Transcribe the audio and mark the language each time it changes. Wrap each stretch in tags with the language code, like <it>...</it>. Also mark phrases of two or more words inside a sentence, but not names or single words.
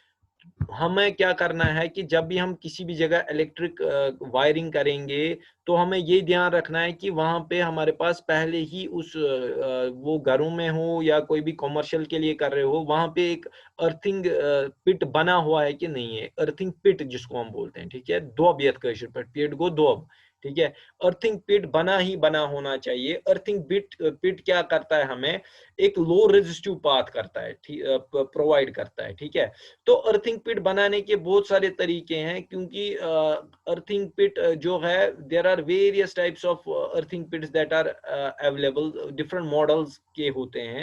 <hi>हमें क्या करना है कि जब भी हम किसी भी जगह इलेक्ट्रिक वायरिंग करेंगे, तो हमें ये ध्यान रखना है कि वहाँ पे हमारे पास पहले ही वो घरों में हो या कोई भी कमर्शियल के लिए कर रहे हो, वहाँ पे एक अर्थिंग पिट बना हुआ है कि नहीं है।</hi> <en>earthing pit</en> <hi>जिसको हम बोलते हैं, ठीक है?</hi> <ks>दोब यथ कशिर पट पेट गो दोब,</ks> <hi>ठीक है? अर्थिंग पिट बना ही बना होना चाहिए। अर्थिंग पिट क्या करता है हमें? एक</hi> <en>low resistive path</en> <hi>करता है, प्रोवाइड करता है, ठीक है? तो अर्थिंग पिट बनाने के बहुत सारे तरीके हैं, क्योंकि अर्थिंग पिट जो है,</hi> <en>there are various types of earthing pits that are available, different models</en> <hi>के होते हैं।</hi>